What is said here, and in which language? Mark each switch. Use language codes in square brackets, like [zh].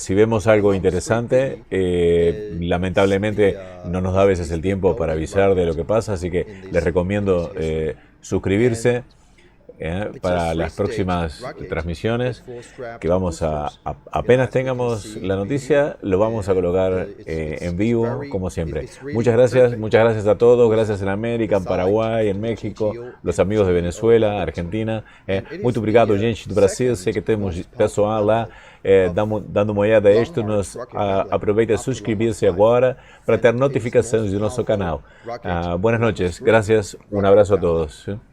[es] Si vemos algo interesante, lamentablemente no nos da a veces el tiempo para avisar de lo que pasa, así que les recomiendo suscribirse para las próximas transmisiones, que vamos apenas tengamos la noticia, lo vamos a colocar en vivo, como siempre. Muchas gracias a todos, gracias en América, en Paraguay, en México, los amigos de Venezuela, Argentina. [pt] Muito obrigado, gente do Brasil, sei que temos pessoal lá dando uma olhada extra. Aproveita e suscrever-se agora para ter notificações do nosso canal. [es] Buenas noches, gracias, un abrazo a todos.